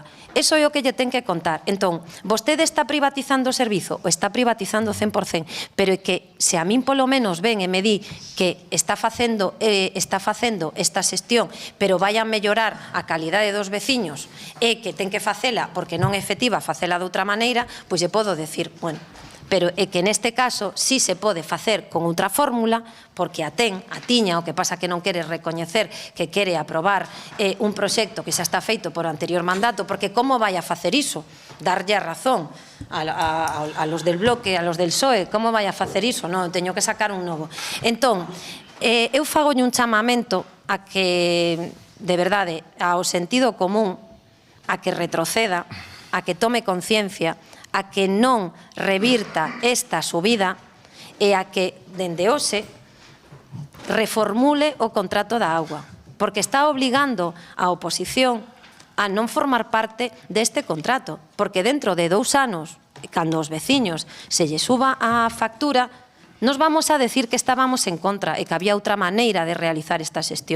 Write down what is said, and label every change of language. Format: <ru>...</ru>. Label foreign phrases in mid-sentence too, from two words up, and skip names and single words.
<gl>Eso é o que lle ten que contar. Entón, vostede está privatizando o servizo ou está privatizando o 100%, pero é que se a min polo menos ven e me di que está facendo esta xestión, pero vai a mellorar a calidade dos veciños e que ten que facela porque non é efectiva facela de outra maneira, pois lle podo decir, bueno, pero é que neste caso sí se pode facer con outra fórmula, porque a tiña, o que pasa que non quere recoñecer que quere aprobar un proxecto que xa está feito por anterior mandato, porque como vai a facer iso? Darlle a razón</gl> <es>a los del bloque, a los del PSOE,</es> <gl>como vai a facer iso? Non, teño que sacar un novo. Entón, eu fagolle un chamamento a que, de verdade, ao sentido común, a que retroceda, a que tome conciencia, a que non revirta esta subida e a que, dende hoxe, reformule o contrato da auga, porque está obligando a oposición a non formar parte deste contrato, porque dentro de 2 anos, cando os veciños se lle suba a factura,</gl> <es>nos vamos a decir que estábamos en contra</es> <gl>e que había outra maneira de realizar esta xestión.</gl>